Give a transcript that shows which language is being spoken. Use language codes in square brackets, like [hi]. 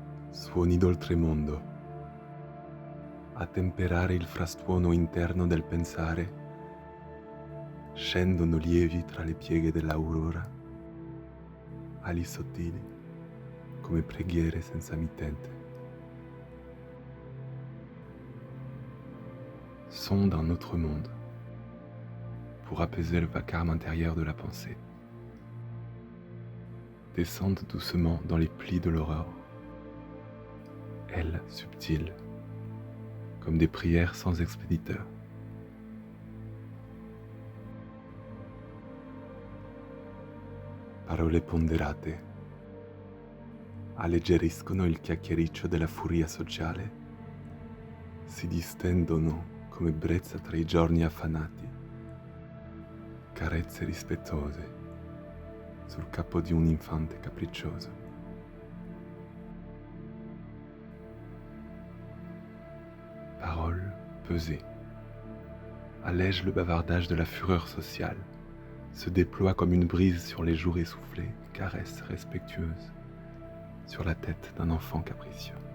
[it] Suoni d'oltremondo, a temperare il frastuono interno del pensare, scendono lievi tra le pieghe dell'aurora, ali sottili come preghiere senza mittente. [fr] Sont d'un autre monde, pour apaiser le vacarme intérieur de la pensée. Descendent doucement dans les plis de l'aurore, ailes subtiles, comme des prières sans expéditeur. [it] Parole ponderate alleggeriscono il chiacchiericcio della furia sociale, si distendono come brezza tra i giorni affannati, carezze rispettose sul capo di un infante capriccioso. [fr] Paroles pesées allègent le bavardage de la fureur sociale, se déploient comme une brise sur les joues essoufflées, caresses respectueuses sur la tête d'un enfant capricieux.